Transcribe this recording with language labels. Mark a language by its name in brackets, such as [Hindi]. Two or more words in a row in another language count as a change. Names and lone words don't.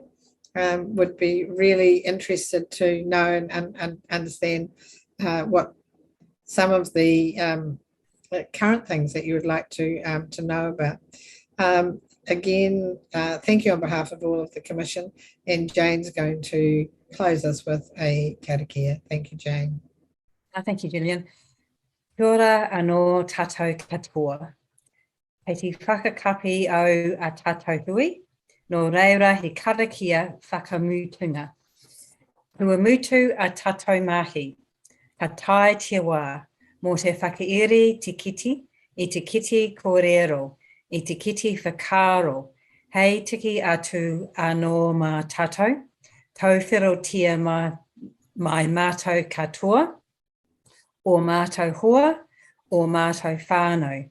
[English] Would be really interested to know and understand what some of the current things that you would like to know about. Again, thank you on behalf of all of the Commission, and Jane's going to close us with a karakia. Thank you, Jane. Thank you, Gillian. [Māori] Kia ora anō tātou katoa. Hei te whakakapi au a tātou hui, no reira he karakia whakamutunga. Ua mutu a tātou mahi, ka tai te wā, mō te whakairi te kiti, I te kiti kōrero, I te kiti whakaro, hei tiki atu anō mā tātou, tauwhirotia mai mātou katoa, o mātou hoa, o mātou whānau.